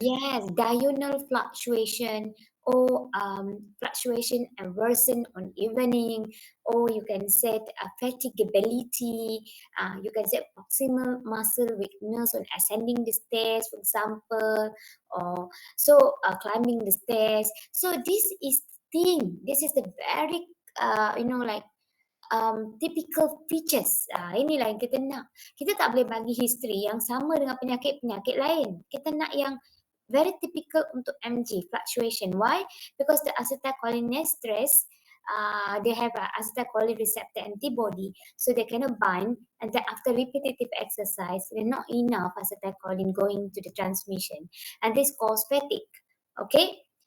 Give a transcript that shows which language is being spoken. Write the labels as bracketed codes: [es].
[en] Yes, diurnal fluctuation or fluctuation and worsen on evening, or you can set fatigability, you can set proximal muscle weakness on ascending the stairs, for example, or so climbing the stairs. So this is thing. This is the very like typical features. [ms] Inilah yang kita nak. Kita tak boleh bagi history yang sama dengan penyakit-penyakit lain. Kita nak yang [en] very typical [ms] untuk MG, fluctuation. [en] Why? Because the acetylcholinesterase, they have a acetylcholine receptor antibody, so they cannot bind, and then after repetitive exercise, there's not enough acetylcholine going to the transmission, and this cause fatigue. Okay?